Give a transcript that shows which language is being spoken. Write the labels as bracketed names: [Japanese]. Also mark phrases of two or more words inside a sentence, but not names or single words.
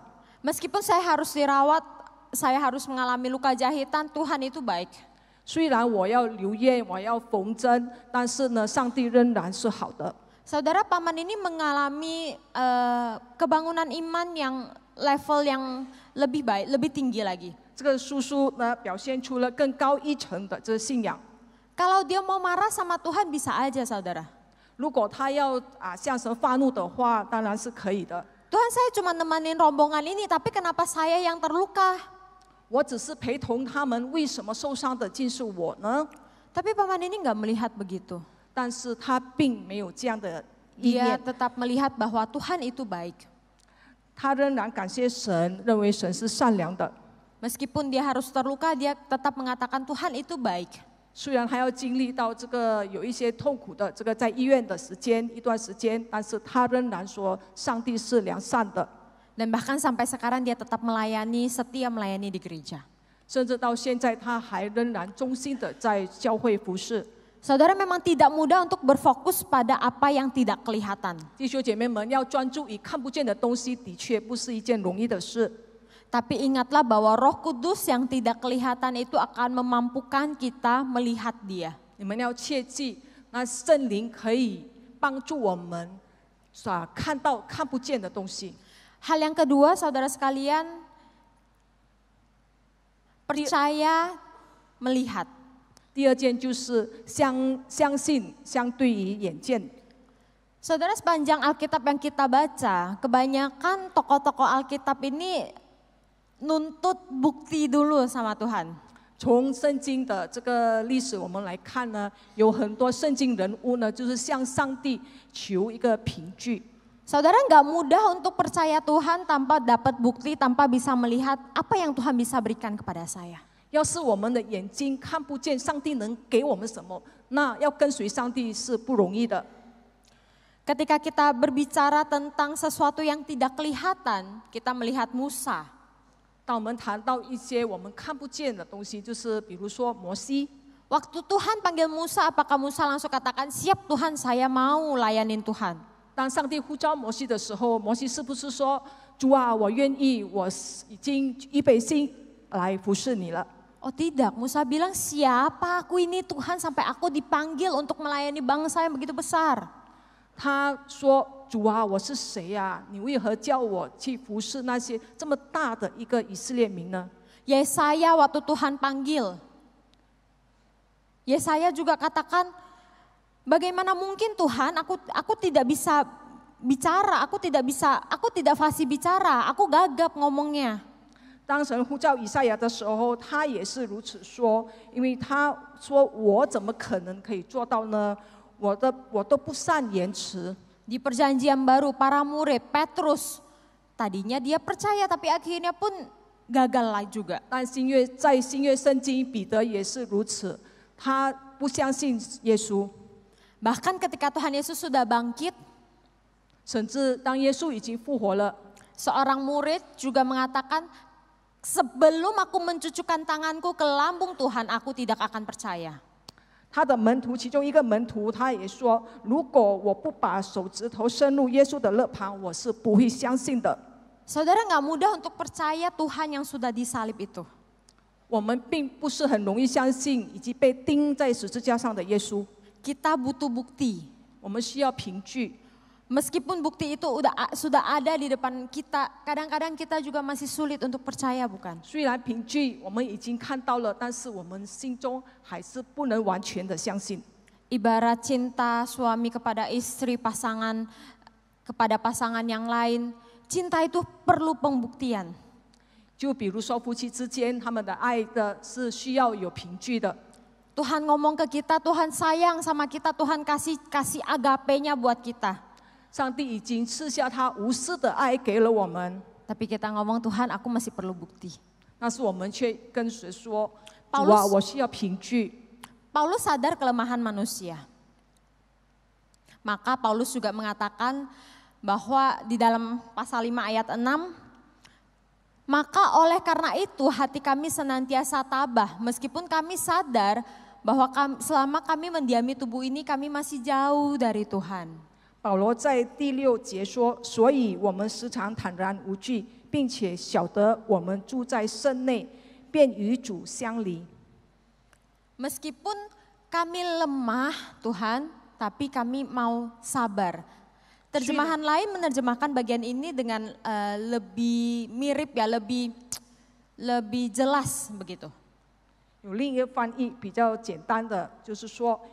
[Indonesian] Meskipun saya harus dirawat, saya harus mengalami luka jahitan, Tuhan itu baik. [Chinese] 虽然我要留院，我要缝针，但是呢，上帝仍然是好的。 [Indonesian] Saudara, paman ini mengalami kebangunan iman yang level yang lebih baik, lebih tinggi lagi. [Chinese] 这个叔叔呢，表现出了更高一层的这个信仰。 [Indonesian] Kalau dia mau marah sama Tuhan bisa aja, saudara. [Chinese] 如果他要向神发怒的话，当然是可以的。 [Indonesian] Tuhan, saya cuma nemenin rombongan ini, tapi kenapa saya yang terluka? [Chinese] 我只是陪同他们，为什么受伤的竟是我呢？ [Indonesian] Tapi paman ini nggak melihat begitu. [Chinese] 但是他并没有这样的意 [Indonesian] Dia [Chinese] 念， [Indonesian] tetap melihat bahwa Tuhan itu baik. [Chinese] 他仍然感谢神，认为神是善良的。 [Indonesian] Meskipun dia harus terluka, dia tetap mengatakan Tuhan itu baik. [Chinese] 虽然还要经历到这个有一些痛苦的这个在医院的时间一段时间，但是他仍然说上帝是良善的。 [Indonesian] Dan bahkan sampai sekarang dia tetap melayani, setia melayani di gereja. [Chinese] 甚至到现在他还仍然忠心的在教会服侍。 [Indonesian] Saudara, memang tidak mudah untuk berfokus pada apa yang tidak kelihatan. [Chinese] 弟兄姐妹们，要专注于看不见的东西，的确不是一件容易的事。 [Indonesian] Tapi ingatlah bahwa Roh Kudus yang tidak kelihatan itu akan memampukan kita melihat Dia. [Chinese] 你们要切记，那圣灵可以帮助我们看到看不见的东西。 [Indonesian] Hal yang kedua, saudara sekalian, percaya melihat. [Chinese] 第二件就是相信相对于眼见。 [Indonesian] Saudara, sepanjang Alkitab yang kita baca, kebanyakan tokoh-tokoh Alkitab ini nuntut bukti dulu sama Tuhan. [Chinese] 从圣经的这个历史我们来看呢，有很多圣经人物呢，就是向上帝求一个凭据。 [Indonesian] Saudara, nggak mudah untuk percaya Tuhan tanpa dapat bukti, tanpa bisa melihat apa yang Tuhan bisa berikan kepada saya. [Chinese] 要是我们的眼睛看不见上帝能给我们什么，那要跟随上帝是不容易的。 [Indonesian] Ketika kita berbicara tentang sesuatu yang tidak kelihatan, kita melihat Musa. [Chinese] 当我们谈到一些我们看不见的东西，就是比如说摩西。 [Indonesian] Waktu Tuhan panggil Musa, apakah Musa langsung katakan, siap Tuhan, saya mau layanin Tuhan? [Chinese] 当上帝呼召摩西的时候，摩西是不是说：“主啊，我愿意，我已经预备心来服侍你了？” [Indonesian] Oh tidak, Musa bilang, siapa aku ini Tuhan sampai aku dipanggil untuk melayani bangsa yang begitu besar. [Chinese] 他说：“主啊，我是谁呀？你为何叫我去服侍那些这么大的一个以色列民呢？” [Indonesian] Yesaya waktu Tuhan panggil, Yesaya juga katakan, bagaimana mungkin Tuhan, aku tidak bisa bicara, aku tidak fasih bicara, aku gagap ngomongnya. [Chinese] 当神呼召以赛亚的时候，他也是如此说，因为他说：“我怎么可能可以做到呢？我都不善言辞。” [Indonesian] Di perjanjian baru, para murid, Petrus, tadinya dia percaya tapi akhirnya pun gagal lah juga. [Chinese] 但在新约圣经，彼得也是如此，他不相信耶稣。 [Indonesian] Bahkan ketika Tuhan Yesus sudah bangkit, [Chinese] 甚至当耶稣已经复活了， [Indonesian] Seorang murid juga mengatakan, sebelum aku mencucukkan tanganku ke lambung Tuhan, aku tidak akan percaya. [Chinese] 他的门徒其中一个门徒他也说，如果我不把手指头伸入耶稣的肋旁，我是不会相信的。 [Indonesian] Saudara, nggak mudah untuk percaya Tuhan yang sudah disalib itu. [Chinese] 我们并不是很容易相信以及被钉在十字架上的耶稣， [Indonesian] Kita butuh bukti. [Chinese] 我们需要凭据。 [Indonesian] Meskipun bukti itu sudah ada di depan kita, kadang-kadang kita juga masih sulit untuk percaya, bukan? [Chinese] 虽然凭据我们已经看到了，但是我们心中还是不能完全的相信。 [Indonesian] Ibarat cinta suami kepada istri, pasangan kepada pasangan yang lain, cinta itu perlu pembuktian. [Chinese] 就比如说夫妻之间，他们的爱的是需要有凭据的。 [Indonesian] Tuhan ngomong ke kita, Tuhan sayang sama kita, Tuhan kasih agape-nya buat kita. [Chinese] 上帝已经赐下他无私的爱给了我们， [Indonesian] Tapi kita ngomong, Tuhan aku masih perlu bukti. [Chinese] 但是我们却跟谁说？主 Paulus 啊，我需要凭据。 [Indonesian] Paulus sadar kelemahan manusia. Maka Paulus juga mengatakan bahwa di dalam pasal 5 ayat 6, maka oleh karena itu hati kami senantiasa tabah, meskipun kami sadar bahwa selama kami mendiami tubuh ini kami masih jauh dari Tuhan. [Chinese] 保罗在第6节说：“所以我们时常坦然无惧，并且晓得我们住在圣内，便与主相离。” [Indonesian] Meskipun kami lemah Tuhan, tapi kami mau sabar. Terjemahan lain menerjemahkan bagian ini dengan lebih mirip ya, lebih jelas begitu. [Chinese] 有另一个翻译比较简单的，就是说，